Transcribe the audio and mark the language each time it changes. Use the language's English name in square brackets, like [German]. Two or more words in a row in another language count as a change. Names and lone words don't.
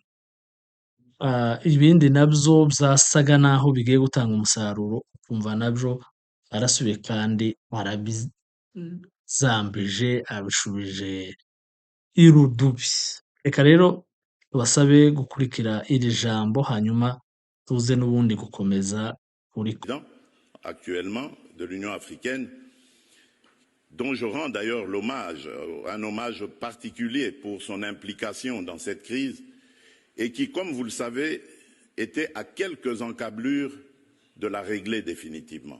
[Kinyarwanda] Ibindi nabyo byasaga naho bigiye gutanga umusaruro, ukumva nabyo arasubiye kandi arabizambije, abishubije irudubi. Reka rero tubasabe gukurikira iri jambo, hanyuma tuze n'ubundi gukomeza kuri [French] actuellement de l'Union africaine, dont je rends d'ailleurs l'hommage, un hommage particulier pour son implication dans cette crise, et qui, comme vous le savez, était à quelques encablures de la régler définitivement.